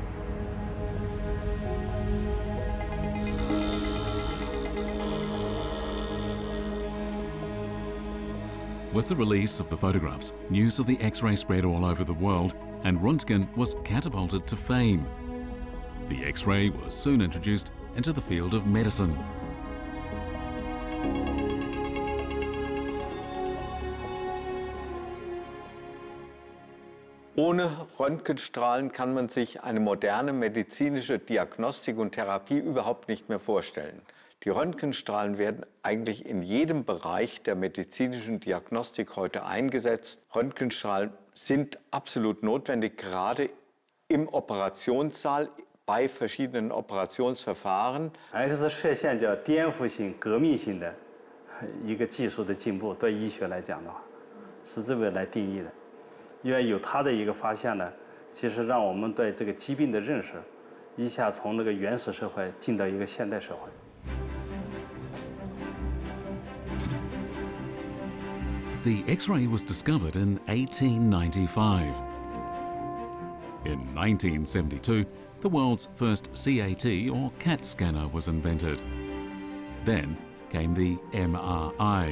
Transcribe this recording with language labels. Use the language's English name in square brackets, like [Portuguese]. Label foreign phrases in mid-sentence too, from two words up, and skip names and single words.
[English] With the release of the photographs, news of the X-ray spread all over the world, and Röntgen was catapulted to fame. The X-ray was soon introduced into the field of medicine. [German] Ohne Röntgenstrahlen kann man sich eine moderne medizinische Diagnostik und Therapie überhaupt nicht mehr vorstellen. Die Röntgenstrahlen werden eigentlich in jedem Bereich der medizinischen Diagnostik heute eingesetzt. Röntgenstrahlen sind absolut notwendig, gerade im Operationssaal bei verschiedenen Operationsverfahren. [Chinese] X 射线叫颠覆性、革命性的一个技术的进步，对医学来讲的话，是这么来定义的。因为有它的一个发现呢，其实让我们对这个疾病的认识，一下从那个原始社会进到一个现代社会。 [English] The X-ray was discovered in 1895. In 1972, the world's first CAT or CAT scanner was invented. Then came the MRI.